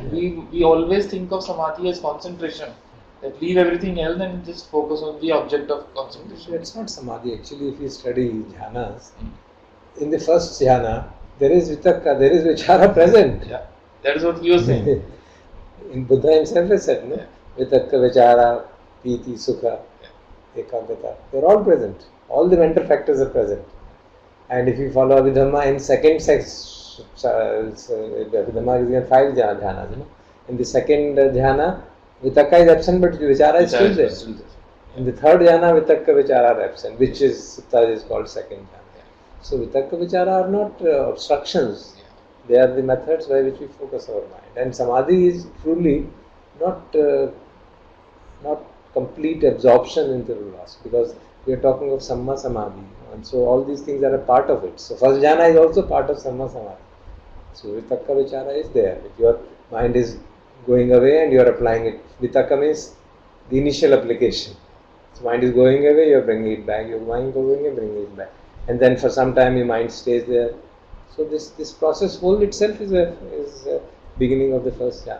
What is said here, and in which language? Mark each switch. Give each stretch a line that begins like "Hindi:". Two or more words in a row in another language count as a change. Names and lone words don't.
English: that we always think of Samadhi as concentration, that leave everything else and just focus on the object of concentration. It's not samadhi. Actually, if you study jhanas, in the first jhana, there is vitakka, there is vichara present. Yeah, that is what he was saying. In Buddha himself has said, no? Yeah.
Pali: Vitakka, vichara, piti, sukha, ekagata.
English: They are all present. All the mental factors are present. And if you follow Abhidhamma in second sex, Abhidhamma is given 5 jhanas. In the second dhyana, vitakka is absent, but vichara is still there. Still there. In the third jhana,
Pali: vitakka vichara
English: are absent, which is sutta is called second jhana. So
Pali: vitakka vichara
English: are not obstructions. They are the methods by which we focus our mind. And samadhi is truly not complete absorption into the loss, because we are talking of
Pali: samma samadhi,
English: and so all these things are a part of it. So first jhana is also part of
Pali: samma samadhi.
English: So
Pali: vitakka vichara
English: is there. If your mind is going away and you are applying it, vitakka means the initial application. So mind is going away, you are bringing it back. Your mind going away, bringing it back, and then for some time your mind stays there. So this process whole itself is a beginning of the first jhana.